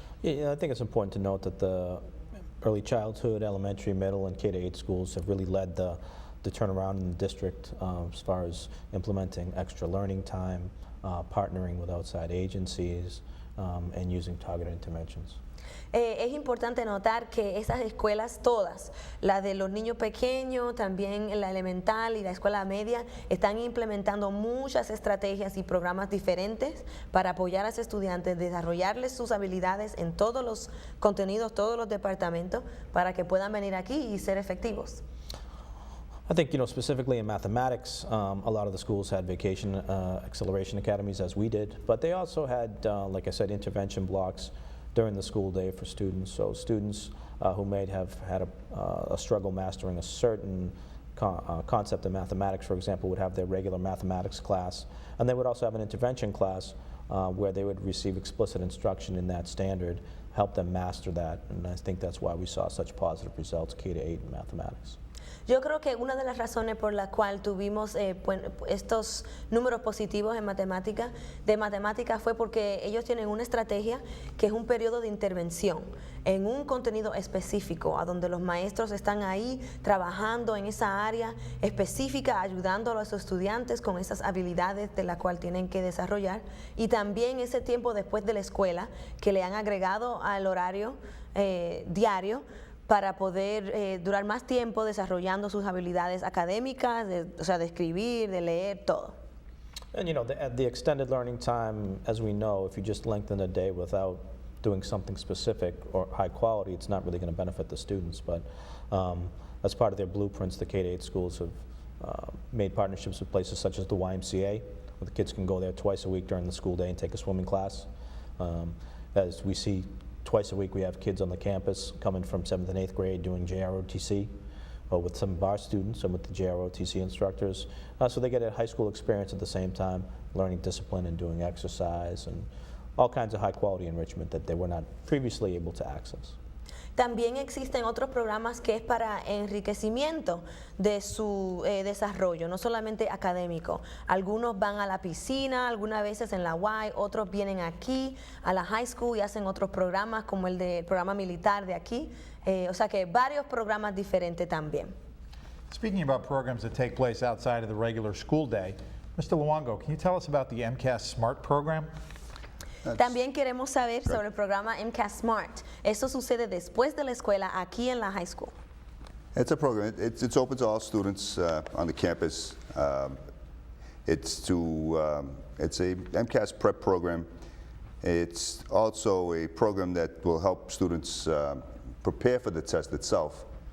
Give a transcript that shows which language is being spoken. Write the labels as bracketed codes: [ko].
[en] Yeah, I think it's important to note that the early childhood, elementary, middle, and K-8 schools have really led the turnaround in the district as far as implementing extra learning time, partnering with outside agencies, and using targeted interventions. [es] Es importante notar que esas escuelas todas, las de los niños pequeños, también la elemental y la escuela media, están implementando muchas estrategias y programas diferentes para apoyar a los estudiantes, desarrollarles sus habilidades en todos los contenidos, todos los departamentos, para que puedan venir aquí y ser efectivos. [en] I think, specifically in mathematics, a lot of the schools had vacation acceleration academies, as we did, but they also had, like I said, intervention blocks during the school day for students. So students who may have had a struggle mastering a certain concept in mathematics, for example, would have their regular mathematics class, and they would also have an intervention class where they would receive explicit instruction in that standard, help them master that, and I think that's why we saw such positive results K-8 in mathematics. [es] Yo creo que una de las razones por la cual tuvimos estos números positivos en de matemática fue porque ellos tienen una estrategia que es un periodo de intervención en un contenido específico, a donde los maestros están ahí trabajando en esa área específica, ayudando a los estudiantes con esas habilidades de la cual tienen que desarrollar, y también ese tiempo después de la escuela que le han agregado al horario diario para poder durar más tiempo desarrollando sus habilidades académicas, de escribir, de leer, todo. [en] And the extended learning time, as we know, if you just lengthen a day without doing something specific or high quality, it's not really going to benefit the students. But as part of their blueprints, the K-8 schools have made partnerships with places such as the YMCA, where the kids can go there twice a week during the school day and take a swimming class. As we see, twice a week we have kids on the campus coming from 7th and 8th grade doing JROTC, with some of our students and with the JROTC instructors. So they get a high school experience at the same time, learning discipline and doing exercise and all kinds of high quality enrichment that they were not previously able to access. [es] También existen otros programas que es para enriquecimiento de su desarrollo, no solamente académico. Algunos van a la piscina, algunas veces en la Y, otros vienen aquí a la high school y hacen otros programas como el del programa militar de aquí. O sea que varios programas diferentes también. [en] Speaking about programs that take place outside of the regular school day, Mr. Luongo, can you tell us about the MCAS SMART program? [es] También queremos saber sobre el programa MCAS SMART. Eso sucede después de la escuela aquí en la high school. [en] It's a program. It's open to all students on the campus. It's a MCAS prep program. It's also a program that will help students prepare for the test itself.